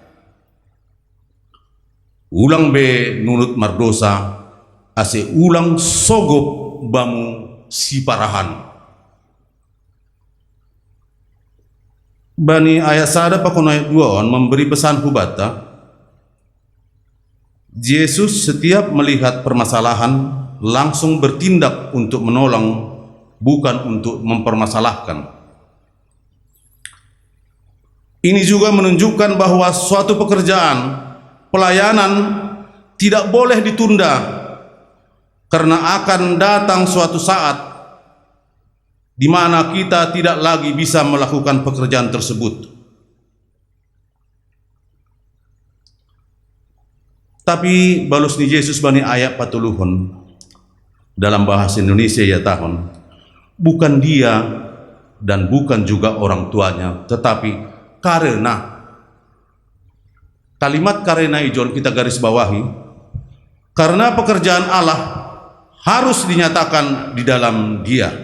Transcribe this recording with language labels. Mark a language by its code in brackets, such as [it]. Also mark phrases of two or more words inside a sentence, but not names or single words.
[bts] Ulang be nunut mardosa ase ulang sogop bamu siparahan. Bani ayat sada pakon ayat 2 on [id] memberi pesan [bts] hubata. [id] Yesus setiap melihat permasalahan langsung bertindak untuk menolong, bukan untuk mempermasalahkan. Ini juga menunjukkan bahwa suatu pekerjaan, pelayanan tidak boleh ditunda karena akan datang suatu saat di mana kita tidak lagi bisa melakukan pekerjaan tersebut. Tapi [bts] balus ni Yesus bani ayat patuluhun [id] dalam bahasa Indonesia ya tahun, bukan dia dan bukan juga orang tuanya, tetapi karena. Kalimat karena ijon kita garis bawahi, karena pekerjaan Allah harus dinyatakan di dalam dia.